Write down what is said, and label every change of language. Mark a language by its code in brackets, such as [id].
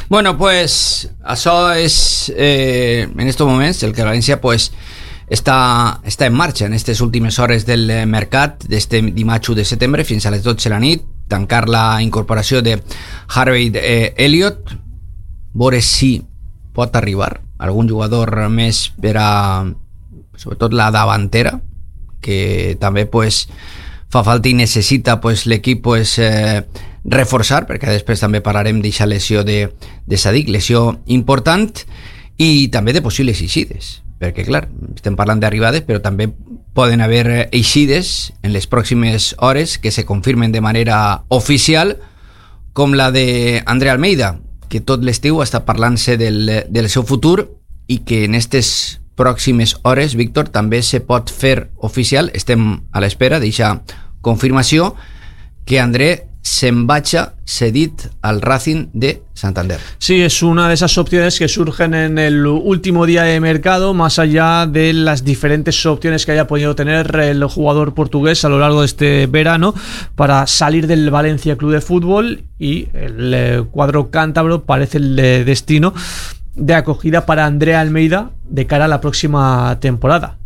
[es] Bueno, pues eso es en estos momentos el que Valencia pues está en marcha en estas últimas horas del [ca] mercat de este dimacho de setembre fins a les 12 de la nit, tancar la incorporació de Harvey Elliott. Veure si pot arribar algun jugador més per a, sobretot la davantera, que també pues fa falta i necessita pues l'equip pues reforçar, perquè després també parlarem d'aquesta lesió de Sadik, lesió important, i també de possibles eixides, perquè clar, estem parlant d'arribades, però també poden haver eixides en les pròximes hores que se confirmen de manera oficial, com la de André Almeida, que tot l'estiu està parlant-se del seu futur i que en aquestes pròximes hores, Víctor, també se pot fer oficial, estem a l'espera d'aixa confirmació, que André se'n vaja cedit al Racing de Santander. [es] Sí, es una de esas opciones que surgen en el último día de mercado, más allá de las diferentes opciones que haya podido tener el jugador portugués a lo largo de este verano para salir del Valencia Club de Fútbol, y el cuadro cántabro parece el destino de acogida para André Almeida de cara a la próxima temporada.